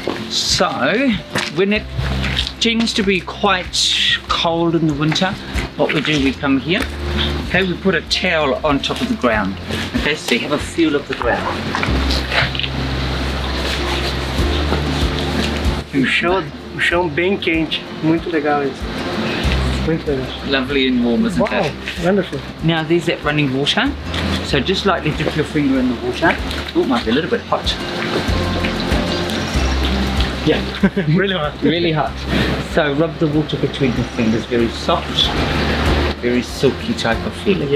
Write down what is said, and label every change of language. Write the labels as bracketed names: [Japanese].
[English] So when it tends to be quite cold in the winter, what we do, we come here, okay, we put a towel on top of the ground, okay, so you have a feel of the ground. [Portuguese] O chão bem quente, muito legal isso. Muito legal. [English] Lovely and warm, isn't Wow, it? wonderful. Now there's that running water, so just lightly dip your finger in the water. Oh, it might be a little bit hot. Yeah, really hot. Really hot. So rub the water between the fingers, very soft, very silky type of feeling.